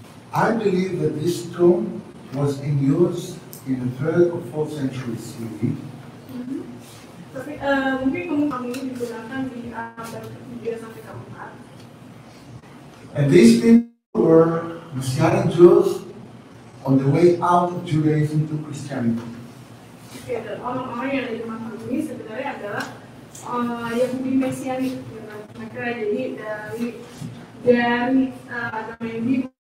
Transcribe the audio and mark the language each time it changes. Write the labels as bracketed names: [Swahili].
[English] I believe that this tomb was in use in the 3rd or 4th century CE. [Indonesian] Tapi mungkin kamu ini digunakan di abad ke-3 sampai ke-4. [English] And these people were Messianic Jews on the way out of Judaism to Christianity. [Indonesian] Oke, dan orang-orang yang di makam ini sebenarnya adalah Yahudi Mesianik. Mereka jadi dari agama Yahudi